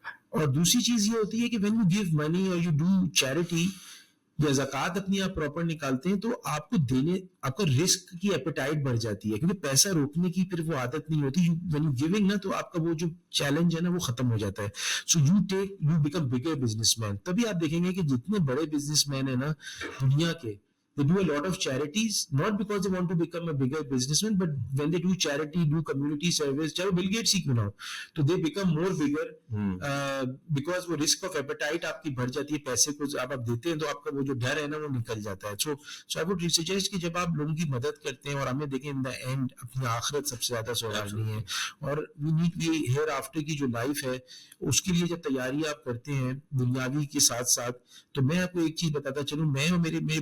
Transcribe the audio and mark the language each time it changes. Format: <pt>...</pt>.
<ur>اور دوسری چیز یہ ہوتی ہے کہ</ur> <en>when you give money اور you do</en> <ur>چیریٹی یا زکوٰۃ اپنی آپ پراپر نکالتے ہیں تو آپ کو آپ کا رسک کی ایپیٹائٹ بڑھ جاتی ہے, کیونکہ پیسہ روکنے کی پھر وہ عادت نہیں ہوتی. وین یو گیونگ نا, تو آپ کا وہ جو چیلنج ہے نا وہ ختم ہو جاتا ہے.</ur> <en>So you become bigger businessman.</en> <ur>تبھی آپ دیکھیں گے کہ جتنے بڑے بزنس مین ہیں نا دنیا کے,</ur> <en>they do a lot of charities, not because they want to become a bigger businessman, but when they do charity, do community service,</en> <ur>چاہے Bill Gates ہی کیوں نہ ہو,</ur> <en>تو they become more bigger because</en> <ur>وہ risk of appetite آپ کی بڑھ جاتی ہے. پیسے کو آپ دیتے ہیں تو آپ کا وہ جو ڈر ہے نا وہ نکل جاتا ہے.</ur> <en>So I would suggest</en> <ur>کہ جب آپ لوگوں کی مدد کرتے ہیں, اور ہمیں دیکھیں in the end اپنی آخرت سب سے زیادہ سنوارنی ہے, اور we need یہ ہیئر آفٹر کی جو لائف ہے اس کے لیے جب تیاری آپ کرتے ہیں دنیاوی کے ساتھ ساتھ, تو میں آپ کو ایک چیز بتاتا چلوں, میں اور میرے</ur>